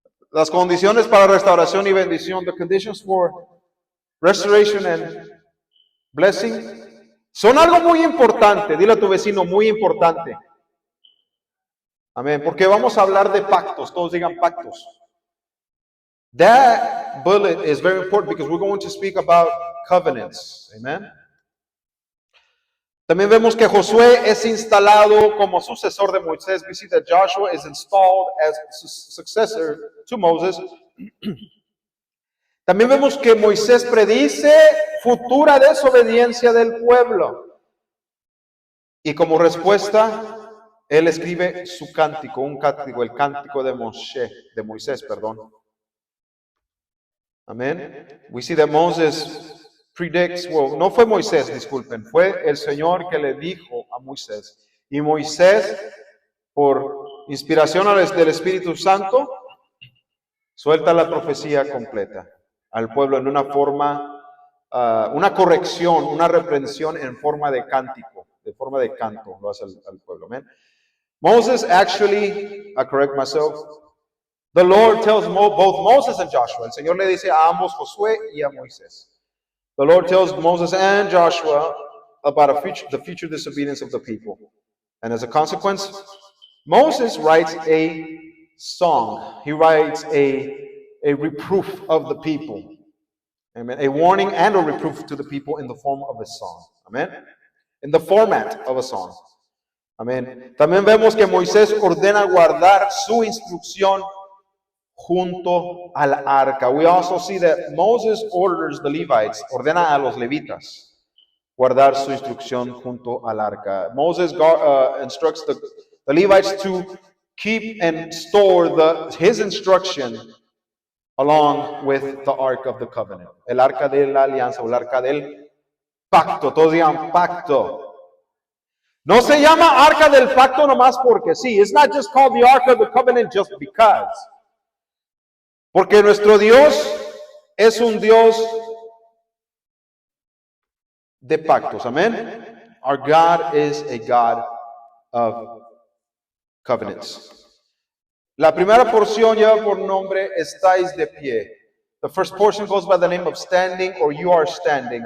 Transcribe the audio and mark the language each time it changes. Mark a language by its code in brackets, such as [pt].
[es] Las condiciones para restauración y bendición, [en] the conditions for restoration and blessing, [es] son algo muy importante. Dile a tu vecino, muy importante. Amén. Porque vamos a hablar de pactos. Todos digan pactos. [en] That bullet is very important because we're going to speak about covenants. Amen. [es] También vemos que Josué es instalado como sucesor de Moisés. [en] We see that Joshua is installed as successor to Moses. [es] También vemos que Moisés predice futura desobediencia del pueblo. Y como respuesta, él escribe su cántico, el cántico de Moisés, perdón. Amén. [en] We see that Moses predicts, [es] no fue Moisés, disculpen, fue el Señor que le dijo a Moisés. Y Moisés, por inspiración del Espíritu Santo, suelta la profecía completa al pueblo en una forma, una corrección, una reprensión en forma de cántico, de forma de canto, lo hace al pueblo. Amén. [en] Moses actually, I correct myself, the Lord tells both Moses and Joshua. [es] El Señor le dice a ambos, Josué y a Moisés. [en] The Lord tells Moses and Joshua about the future disobedience of the people. And as a consequence, Moses writes a song. He writes a reproof of the people. Amen. A warning and a reproof to the people in the form of a song. Amen. In the format of a song. Amén. [es] También vemos que Moisés ordena guardar su instrucción junto al arca. [en] We also see that Moses orders the Levites, [es] ordena a los levitas guardar su instrucción junto al arca. [en] Moses instructs the Levites to keep and store his instruction along with the Ark of the Covenant. [es] El arca de la alianza o el arca del pacto. Todos digan pacto. No se llama arca del pacto nomás porque sí. [en] It's not just called the Ark of the Covenant just because. [es] Porque nuestro Dios es un Dios de pactos. Amén. [en] Our God is a God of covenants. [es] La primera porción lleva por nombre estáis de pie. [en] The first portion goes by the name of standing, or you are standing.